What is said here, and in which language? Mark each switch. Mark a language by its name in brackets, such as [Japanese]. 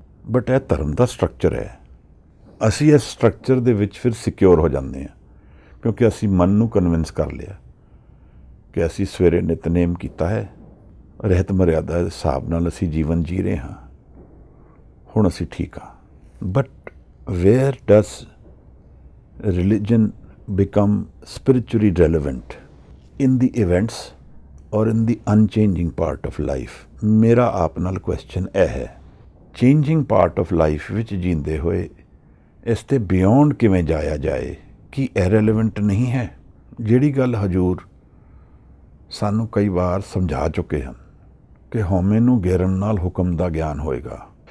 [Punjabi] But ਇਹ ਧਰਮ ਦਾ structure ਹੈ। ਅਸੀਂ ਇਸ ਸਟਰਕਚਰ ਦੇ ਵਿੱਚ ਫਿਰ ਸਿਕਿਉਰ ਹੋ ਜਾਂਦੇ ਹਾਂ, ਕਿਉਂਕਿ ਅਸੀਂ ਮਨ ਨੂੰ ਕਨਵਿੰਸ ਕਰ ਲਿਆ ਕਿ ਅਸੀਂ ਸਵੇਰੇ ਨਿਤਨੇਮ ਕੀਤਾ ਹੈ, ਰਹਿਤ ਮਰਿਆਦਾ ਦੇ ਹਿਸਾਬ ਨਾਲ ਅਸੀਂ ਜੀਵਨ ਜੀ ਰਹੇ ਹਾਂ, ਹੁਣ ਅਸੀਂ ਠੀਕ ਹਾਂ। [English] But where does religion become spiritually relevant? In the events or in the unchanging part of life? [Punjabi] ਮੇਰਾ ਆਪ ਨਾਲ ਕੁਐਸਚਨ ਇਹ ਹੈ, ਚੇਂਜਿੰਗ ਪਾਰਟ ਆਫ ਲਾਈਫ ਵਿੱਚ ਜੀਂਦੇ ਹੋਏ ਇਸ ਤੇ ਬਿਯੋਂਡ ਕਿਵੇਂ ਜਾਇਆ ਜਾਏ? ਕੀ ਇਰੈਲੇਵੈਂਟ ਨਹੀਂ ਹੈ? ਜਿਹੜੀ ਗੱਲ ਹਜ਼ੂਰ ਸਾਨੂੰ ਕਈ ਵਾਰ ਸਮਝਾ ਚੁੱਕੇ ਹਨ ਕਿ ਹਉਮੈ ਨੂੰ ਗੇਰਨ ਨਾਲ ਹੁਕਮ ਦਾ ਗਿਆਨ ਹੋਏਗਾ।